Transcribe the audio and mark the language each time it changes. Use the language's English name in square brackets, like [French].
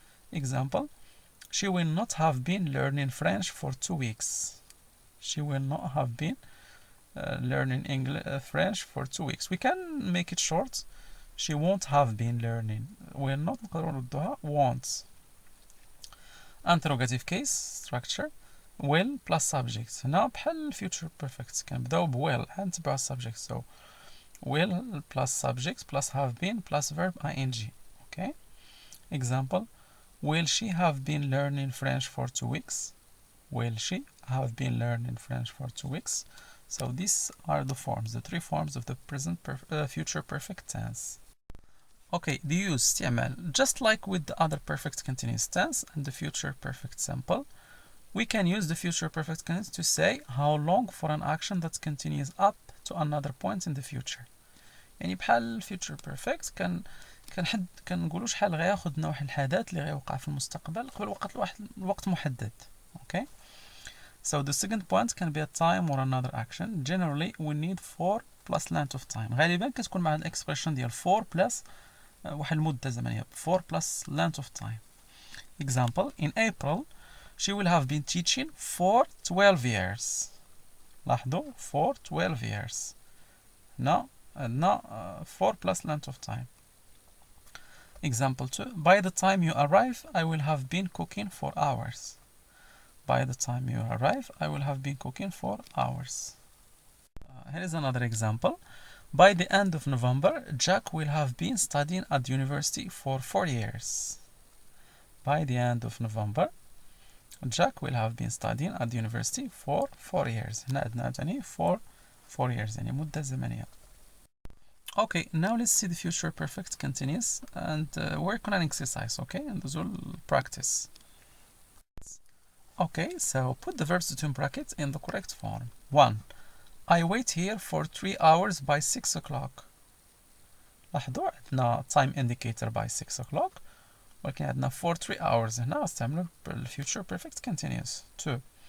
[English] Example, she will not have been learning French for 2 weeks. She will not have been learning French for 2 weeks. We can make it short. She won't have been learning. Will not [Arabic] نقدروا نردوها [English] won't. Interrogative case structure, will plus subject. [Arabic] هنا بحال future perfect كنبداو ب will نتبعوا subject. [English] So will plus subject plus have been plus verb ing. Okay. Example, will she have been learning French for 2 weeks? Will she have been learning French for 2 weeks? So these are the forms, the 3 forms of the present future perfect tense. Okay, the use استعمال. Just like with the other perfect continuous tense and the future perfect simple, we can use the future perfect continuous to say how long for an action that continues up to another point in the future. [Arabic] يعني بحال future perfect كنقولوا شحال غياخد نوع الحدث اللي غيوقع في المستقبل قبل وقت محدد. [English] Okay. So the second point can be a time or another action. Generally we need for plus length of time. [Arabic] غالبا كتكون مع الاكسبريشن ديال for plus واحد المدة زمنية. [English] for plus length of time. Example, in April she will have been teaching for 12 years. [Arabic] لاحظوا [English] for 12 years. No, for plus length of time. Example 2, by the time you arrive I will have been cooking for hours. By the time you arrive I will have been cooking for hours. Here is another example. By the end of November Jack will have been studying at university for 4 years. By the end of November Jack will have been studying at the university for 4 years. [Arabic] هنا عندنا عاوتاني for 4 years يعني مدة زمنية. [English] Okay, now let's see the future perfect continuous and work on an exercise, okay? And this will practice. Okay, so put the verbs between brackets in the correct form. 1. I wait here for 3 hours by 6 o'clock. [Arabic] لاحظوا عندنا [English] time indicator by 6 o'clock [Arabic] ولكن عندنا [English] for 3 hours [Arabic] هنا استعملوا [English] future perfect continuous. 2.